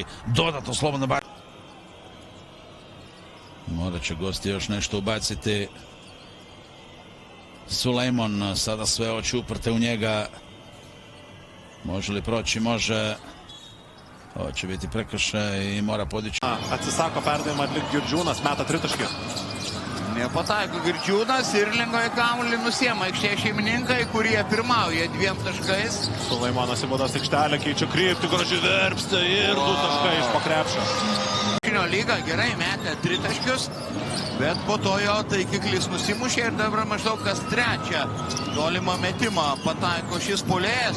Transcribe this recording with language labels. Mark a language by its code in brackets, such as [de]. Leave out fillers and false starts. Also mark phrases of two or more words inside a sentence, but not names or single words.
[hr] Dodatno slobodno bacanje. Morat će gosti još nešto ubaciti. Sulejmon, sada sve oči uprte u njega. Može li proći? Može. Ovo će biti prekršaj i mora podići. [lt] Atsisako perdavimą atlikti Girdžiūnas, meta tritaškį. Nepataiko Girdžiūnas ir lengvai kamuolį nusiema aikštės šeimininkai, kurie pirmauja 2 taškais. Sulejmanas į baudos aikštelę keičia kryptį, gražiai verpsta ir 2 taškai iš po krepšio. Krepšinio lyga gerai metė 3 taškius, bet po to jo taikiklis nusimušė ir dabar maždaug kas trečią tolimą metimą pataiko šis puolėjas.